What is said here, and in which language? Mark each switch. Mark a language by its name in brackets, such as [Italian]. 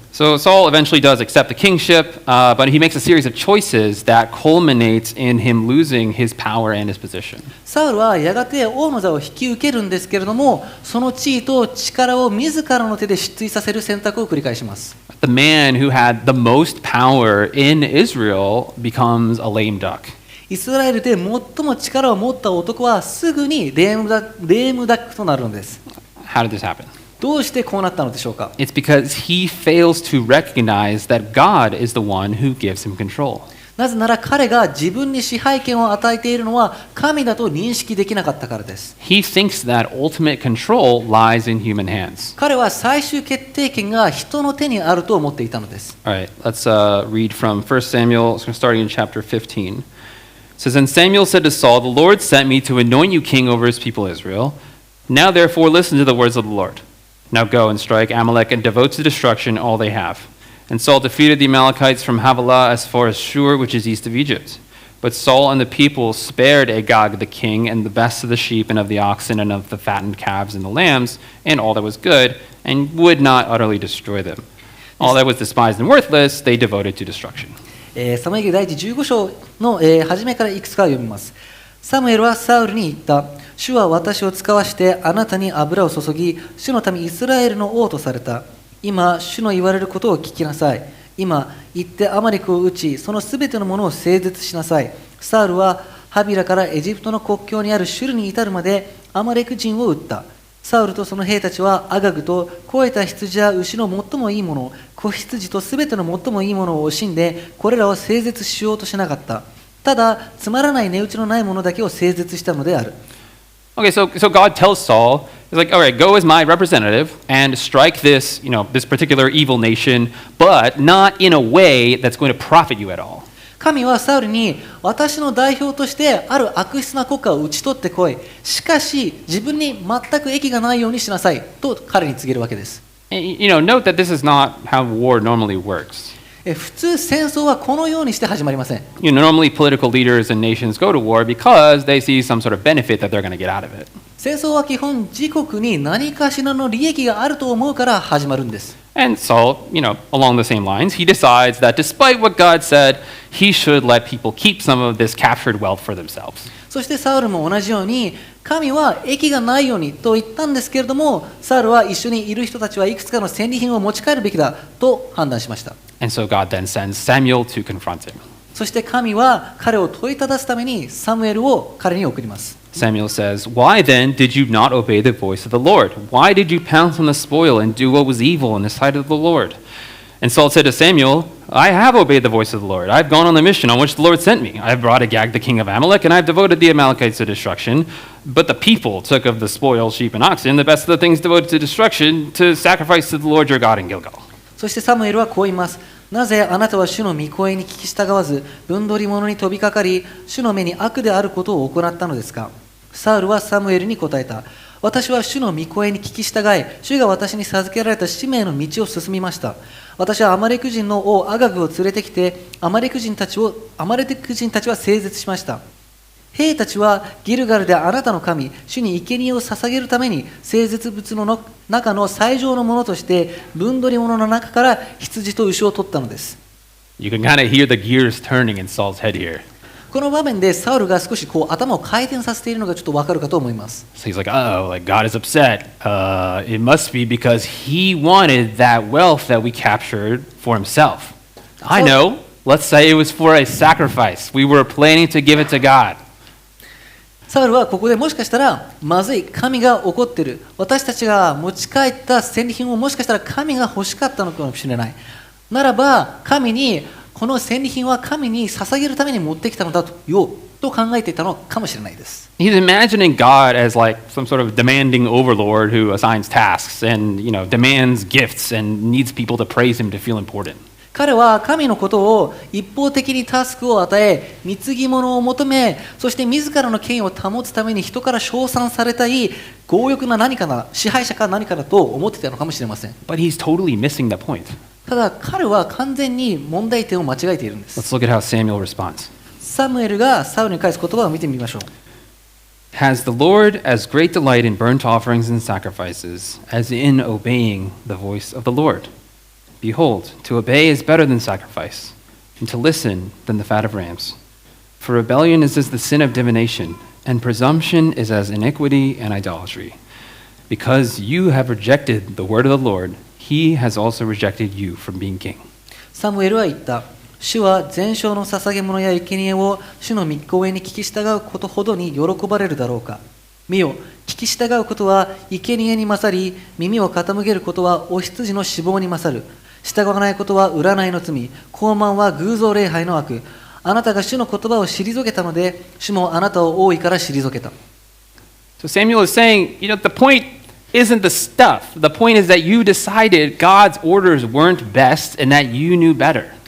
[English] So Saul eventually does accept the kingship, but he makes a series of choices that culminates in him losing his power and his position. [Japanese] サウルはやがて王の座を引き受けるんですけれども、その地位と力を自らの手で失墜させる選択を繰り返します。 [English] The man who had the most power in Israel becomes a lame duck. [Japanese] イスラエルで最も力を持った男はすぐにレームダックとなるのです。 [English] How did this happen? [Japanese] どうしてこうなったのでしょうか。 [English] It's because he fails to recognize that God is the one who gives him control. [Japanese] なぜなら彼が自分に支配権を与えているのは神だと認識できなかったからです。 [English] He thinks that ultimate control lies in human hands. [Japanese] 彼は最終決定権が人の手にあると思っていたのです。 [English] All right, let's read from 1 Samuel, starting in chapter 15. It says, And Samuel said to Saul, The Lord sent me to anoint you king over his people Israel. Now therefore listen to the words of the Lord. Now go and strike Amalek and devote to destruction all they have. And Saul defeated the Amalekites from Havilah as far as Shur, which is east of Egypt. But Saul and the people spared Agag the king and the best of the sheep and of the oxen and of the fattened calves and the lambs and all that was good, and would not utterly destroy them. All that was despised and worthless, they devoted to destruction. [Japanese] サムエル記第一15章の、初めからいくつか読みます。サムエルはサウルに言った。主は私を使わしてあなたに油を注ぎ、主の民イスラエルの王とされた。今、主の言われることを聞きなさい。今、行ってアマレクを撃ち、そのすべてのものを整絶しなさい。サウルはハビラからエジプトの国境にあるシュルに至るまでアマレク人を撃った。サウルとその兵たちはアガグと肥えた羊や牛の最もいいもの、子羊とすべての最もいいものを惜しんで、これらを整絶しようとしなかった。ただ、つまらない値打ちのないものだけを整絶したのである。 [English] Okay, so God tells Saul, he's like, all right, go as my representative and strike this, this particular evil nation, but not in a way that's going to profit you at all. [Japanese] 神はサウルに私の代表としてある悪質な国家を討ち取ってこい。しかし自分に全く益がないようにしなさいと彼に告げるわけです。 [English] And, note that this is not how war normally works. [Japanese] 普通戦争はこのようにして始まりません。 [English] Normally, political leaders and nations go to war because they see some sort of benefit that they're going to get out of it. [Japanese] 戦争は基本自国に何かしらの利益があると思うから始まるんです。 [English] And Saul, along the same lines, he decides that despite what God said, he should let people keep some of this captured wealth for themselves. [Japanese] そしてサウルも同じように、神は益がないようにと言ったんですけれども、サウルは一緒にいる人たちはいくつかの戦利品を持ち帰るべきだと判断しました。 [English] And so God then sends Samuel to confront him. [Japanese] そして神は彼を問いただすためにサムエルを彼に送ります。 [English] Samuel says, "Why then did you not obey the voice of the Lord? Why did you pounce on the spoil and do what was evil in the sight of the Lord?" And Saul said to Samuel, "I have obeyed the voice of the Lord. I've gone on the mission on which the Lord sent me. I have brought Agag, the king of Amalek, and I have devoted the Amalekites to destruction. But the people took of the spoil sheep and oxen, the best of the things devoted to destruction, to sacrifice to the Lord your God in Gilgal." [Japanese] そしてサムエルはこう言います。なぜあなたは主の御声に聞き従わず、分取り物に飛びかかり、主の目に悪であることを行ったのですか。サウルはサムエルに答えた。私は主の御声に聞き従い、主が私に授けられた使命の道を進みました。私はアマレク人の王アガグを連れてきて、アマレク人たちは整絶しました。兵たちはギルガルであなたの神、主に生贄を捧げるために、整絶物の中の最上のものとして、分取り物の中から羊と牛を取ったのです。 [English] You can kind of hear the gears turning in Saul's head here. [Japanese] この場面でサウルが少し頭を回転させているのがちょっとわかるかと思います。 [English] So he's like, "Oh, like God is upset. It must be because he wanted that wealth that we captured for himself. I know. Let's say it was for a sacrifice. We were planning to give it to God." [Japanese] サウルはここでもしかしたらまずい、神が怒ってる、私たちが持ち帰った戦利品をもしかしたら神が欲しかったのかもしれない。ならば神にこの戦利品は神に捧げるために持ってきたのだと考えていたのかもしれないです。 [English] He's imagining God as like some sort of demanding overlord who assigns tasks and, demands gifts and needs people to praise him to feel important. [Japanese] 彼は神のことを一方的にタスクを与え、貢ぎ物を求め、そして自らの権威を保つために人から称賛されたい強欲な何かな、支配者か何かだと思っていたのかもしれません。 [English] But he's totally missing the point. [Japanese] ただ彼は完全に問題点を間違えているんです。 [English] Let's look at how Samuel responds. [Japanese] サムエルがサウルに返す言葉を見てみましょう。 [English] Has the Lord as great delight in burnt offerings and sacrifices as in obeying the voice of the Lord? Behold, to obey is better than sacrifice, and to listen than the fat of rams. For rebellion is as the sin of divination, and presumption is as iniquity and idolatry. Because you have rejected the word of the Lord, he has also rejected you from being king. [Japanese] サムエルは言った。主は全焼の捧げ物や生贄を主の御声に聞き従うことほどに喜ばれるだろうか。見よ、聞き従うことは生贄に勝り、耳を傾けることはお羊の脂肪に勝る。従わないことは占いの罪、傲慢は偶像礼拝の悪。あなたが主の言葉を退けたので、主もあなたを王位から退けた。 [English] So Samuel is saying, the point isn't the stuff. The point is that you decided God's orders weren't best and that you knew better.